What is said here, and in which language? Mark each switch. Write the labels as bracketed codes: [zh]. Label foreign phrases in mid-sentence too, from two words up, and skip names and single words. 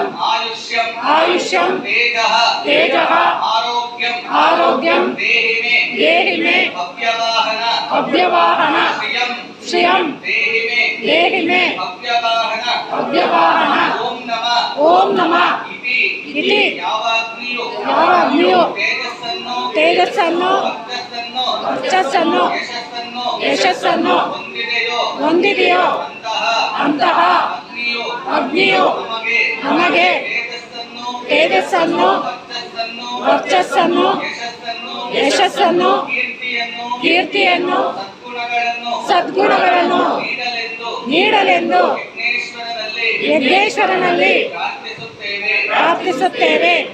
[sa] ಆಯುಷ್ಯಂ ತೇಜಃ ಆರೋಗ್ಯಂ ದೇಹಿ ಮೇ ಅವ್ಯವಾಹನ ಶ್ರಿಯಂ ದೇಹಿ ಮೇ ಅವ್ಯವಾಹನ ಓಂ ನಮಃ [kn] ಇತಿ ಯಾವಾಗ್ನಿಯು ತೇಜಸ್ಸನ್ನು ವರ್ಚಸ್ಸನ್ನು ಯಶಸ್ಸನ್ನು ಹೊಂದಿದೆಯೋ ಅಂತಹ ಅಗ್ನಿಯು ನಮಗೆ ತೇಜಸ್ಸನ್ನು ವರ್ಚಸ್ಸನ್ನು ಯಶಸ್ಸನ್ನು ಕೀರ್ತಿಯನ್ನು ಸದ್ಗುಣಗಳನ್ನು ನೀಡಲೆಂದು ಯಜ್ಞೇಶ್ವರನಲ್ಲಿ ಪ್ರಾರ್ಥಿಸುತ್ತೇವೆ.